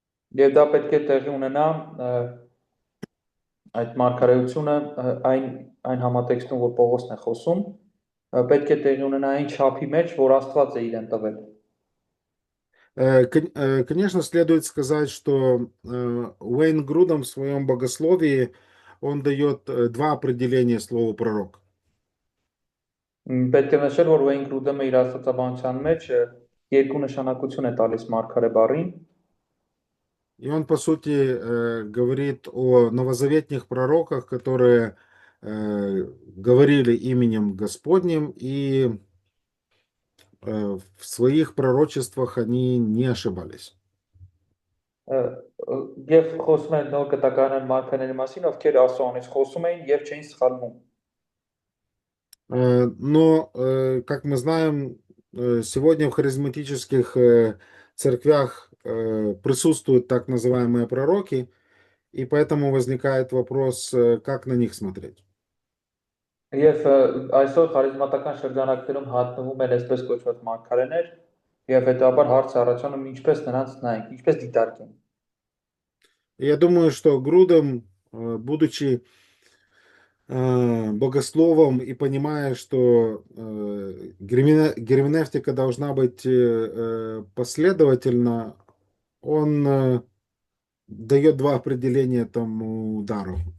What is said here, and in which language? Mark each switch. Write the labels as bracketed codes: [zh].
[hy] Եվ դա պետք է տեղի ունենա այդ մարգարեությունը այն համատեքստում, որ Պողոսն է խոսում, պետք է տեղի ունենա այն չափի մեջ, որ Աստված է իրեն տվել։ [ru] Конечно, следует сказать, что Уэйн Грудом в своем богословии он дает два определения слова пророк. [hy] Պետք է նշել, որ Ուեյն Գրուդեմը իր աստվածաբանության մեջ երկու նշանակություն է տալիս մարգարե բառին։ [ru] И он, по сути, говорит о новозаветных пророках, которые говорили именем Господним, и в своих пророчествах они не ошибались. [hy] Եվ խոսում են նոր կտականան մարգարեների մասին, ովքեր Աստծո անունից խոսում էին եւ չէին սխալվում։ [ru] Но, как мы знаем, сегодня в харизматических церквях присутствуют так называемые пророки, и поэтому возникает вопрос, как на них смотреть. [hy] Եվ այսօր խարիզմատական շրջանակներում հատնվում են այսպես կոչված մարգարեներ, եւ հետաբար հարց առաջանում ինչպես նրանց նայենք, ինչպես դիտարկենք։ [ru] Я думаю, что Грудом, будучи богословом и понимая, что герменевтика должна быть последовательна, он дает два определения этому дару.